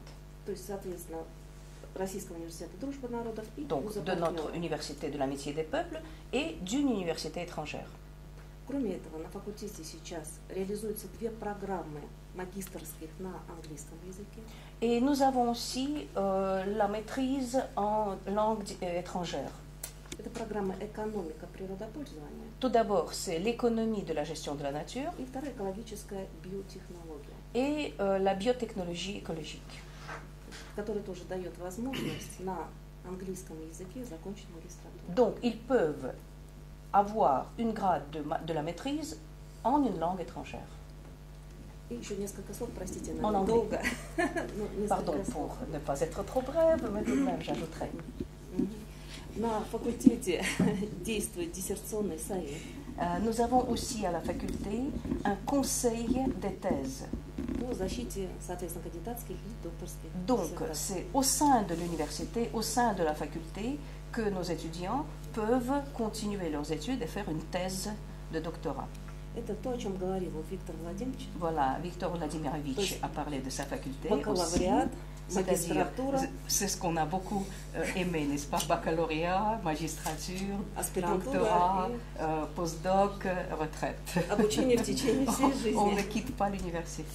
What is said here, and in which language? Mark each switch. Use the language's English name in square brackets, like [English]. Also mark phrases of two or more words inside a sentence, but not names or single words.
[Russian] То есть, соответственно, Российского университета дружбы народов и [French] Donc de notre université de l'amitié des peuples et d'une université étrangère. [Russian] Кроме этого, на факультете сейчас реализуются 2 программы магистерских на английском языке. [French] Et nous avons aussi la maîtrise en langue étrangère. [Russian] Это программа «Экономика природопользования». [French] Tout d'abord, c'est l'économie de la gestion de la nature. [Russian] И вторая – экологическая биотехнология. [French] et la biotechnologie écologique. [Russian] Который тоже дает возможность на английском языке закончить магистратуру. [French] Donc, ils peuvent avoir une grade de la maîtrise en une langue étrangère. [Russian] И еще несколько слов, простите, [French] En anglais. [Russian] долго. [French] Pardon pour ne pas être trop brève, mais tout de même, j'ajouterai. [Russian] На факультете действует диссертационный совет. [French] Nous avons aussi à la faculté un conseil des thèses. [Russian] По защите, соответственно, кандидатских и докторских. [French] Donc, c'est au sein de l'université, au sein de la faculté, que nos étudiants peuvent continuer leurs études et faire une thèse de doctorat. [Russian] Это то, о чем говорил Виктор Владимирович. [French] Voilà, Victor Vladimirovich a parlé de sa faculté aussi. C'est-à-dire, c'est ce qu'on a beaucoup aimé, n'est-ce pas? Baccalauréat, magistrature, doctorat, postdoc, retraite. On ne quitte pas l'université.